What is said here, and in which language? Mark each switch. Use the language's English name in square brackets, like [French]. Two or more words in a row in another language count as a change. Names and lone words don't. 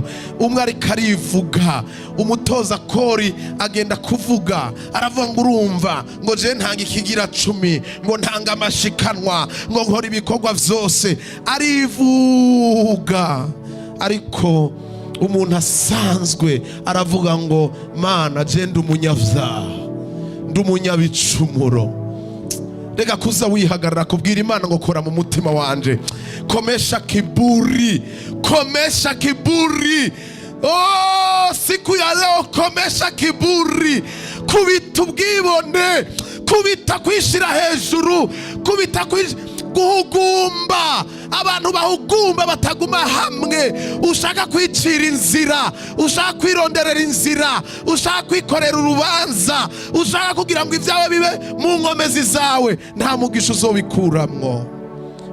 [Rundi] Umwe ariko arivuga, umutoza kori agenda kuvuga, aravuga ngo urumva ngo je ntanga ikigira 10, ngo ntanga amashikanwa, ngo nkora ibikorwa vyose. Arivuga, ariko umuntu asanzwe aravuga ngo Mana je ndi umunyavyaha, ndi umunyabicumuro. Reka kuza wihagarara kubwira Imana ngo kora mu mutima wanje, [Swahili] komesha kiburi, komesha kiburi. Oh, siku ya leo komesha kiburi, [Rundi] kubita ubwibone, kubita kwishira hejuru, kubita guhugumba. Abantu bahugumba bataguma hamwe, ushaka kwicira inzira, ushaka kwironderera inzira, ushaka kwikorera urubanza, ushaka kugira ngo ibyawe bibe mu nkomezi zawe, nta mugisha uzobikuramwo.